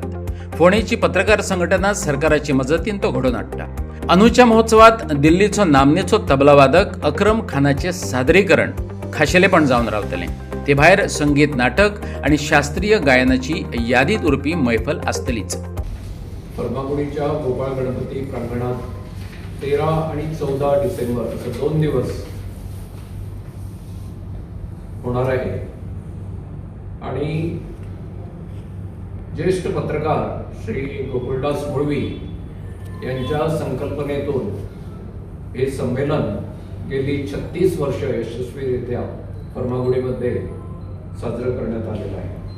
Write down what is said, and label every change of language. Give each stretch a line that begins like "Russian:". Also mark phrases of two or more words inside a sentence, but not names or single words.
Konkani: फोंडेची पत्रकार संघटना सरकाराची मजतीन तो घडोवन हाडटा. अंदूच्या महोत्सवात दिल्लीचो नामनेचो तबलावादक अक्रम खानाचे सादरीकरण खाशेलेपण जावन रावतलें. ते भायर संगीत नाटक आणि शास्त्रीय गायनाची यादीत उरपी मैफल आसतलीच.
Marathi: फर्मागुडीच्या गोपाळ गणपती प्रांगणात 13 आणि 14 डिसेंबर असे 2 दिवस होणार आहे आणि ज्येष्ठ पत्रकार श्री गोकुळदास मुळवी यांच्या संकल्पनेतून हे संमेलन गेली 36 वर्ष यशस्वीरित्या फर्मागुडीमध्ये साजरं करण्यात आलेलं आहे.